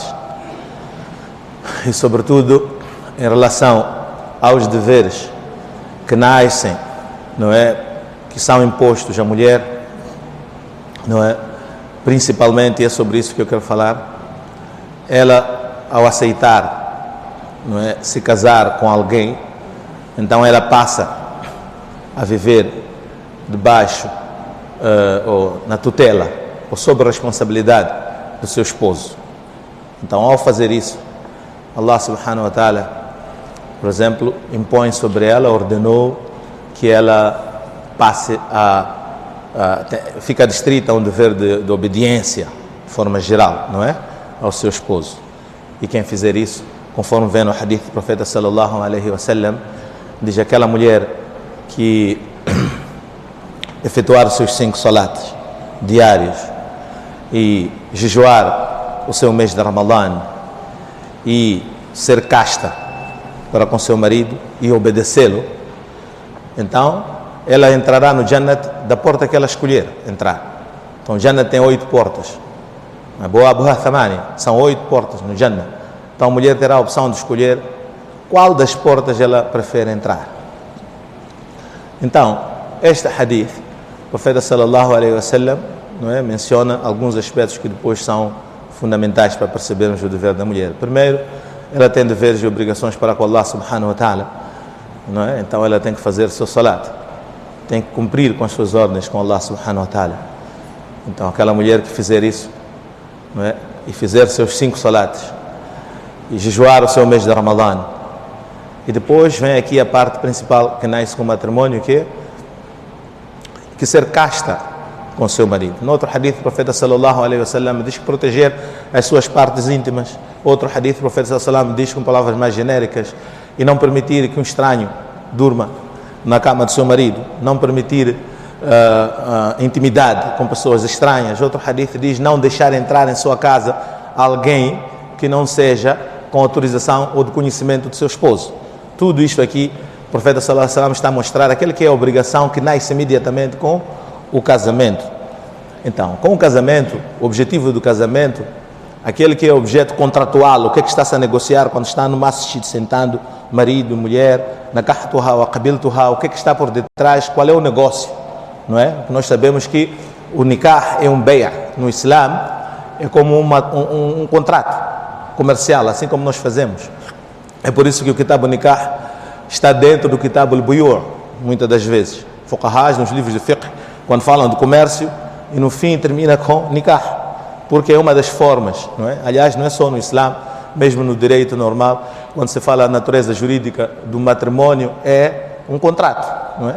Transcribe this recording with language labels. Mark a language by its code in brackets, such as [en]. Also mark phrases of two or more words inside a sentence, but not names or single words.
[pt] E, sobretudo, em relação aos deveres que nascem, não é, que são impostos à mulher, não é, principalmente, e é sobre isso que eu quero falar, ela, ao aceitar, não é, se casar com alguém, então ela passa a viver debaixo ou na tutela ou sob a responsabilidade do seu esposo. Então, ao fazer isso, [ar] الله سبحانه وتعالى, [pt] por exemplo, impõe sobre ela, ordenou que ela passe fica distrita a um dever de obediência, de forma geral, não é? Ao seu esposo. E quem fizer isso, conforme vem no hadith do profeta [ar] صلى الله عليه وسلم, [pt] diz: aquela mulher que efetuar os seus 5 salates diários e jejuar o seu mês de Ramadã e ser casta para com seu marido e obedecê-lo, então ela entrará no Jannat da porta que ela escolher entrar. Então o Jannat tem 8 portas, são 8 portas no Jannat. Então a mulher terá a opção de escolher qual das portas ela prefere entrar. Então, este hadith, o profeta [ar] صلى الله عليه وسلم, [pt] não é, menciona alguns aspectos que depois são fundamentais para percebermos o dever da mulher. Primeiro, ela tem deveres e obrigações para com Allah [ar] سبحانه وتعالى, [pt] não é? Então ela tem que fazer o seu salat, tem que cumprir com as suas ordens com Allah [ar] سبحانه وتعالى. [pt] Então aquela mulher que fizer isso, não é? E fizer seus 5 salates e jejuar o seu mês de Ramadã, e depois vem aqui a parte principal que nasce com o matrimônio, que ser casta com o seu marido. No outro hadith, o profeta [ar] صلى الله عليه وسلم [pt] diz que proteger as suas partes íntimas. Outro hadith, o profeta [ar] صلى الله عليه وسلم [pt] diz com palavras mais genéricas, e não permitir que um estranho durma na cama do seu marido, não permitir intimidade com pessoas estranhas. Outro hadith diz não deixar entrar em sua casa alguém que não seja com autorização ou de conhecimento do seu esposo. Tudo isto aqui, o profeta [ar] صلى الله عليه وسلم [pt] está a mostrar aquele que é a obrigação que nasce imediatamente com o casamento. Então, com o casamento, o objetivo do casamento, aquele que é objeto contratual, o que é que está-se a negociar quando está no masjid sentando marido, mulher, [ar] نكحتها وقبلتها, [pt] o que é que está por detrás, qual é o negócio, não é? Nós sabemos que o nikah é um beia no Islã, é como um contrato comercial, assim como nós fazemos. É por isso que o [ar] كتاب نكاح [pt] está dentro do [ar] كتاب البيوع', [pt] muitas das vezes. Fuqahas, nos livros de fiqh, quando falam de comércio, e no fim termina com nikah, porque é uma das formas, não é? Aliás, não é só no Islã, mesmo no direito normal, quando se fala da natureza jurídica do matrimônio, é um contrato, não é?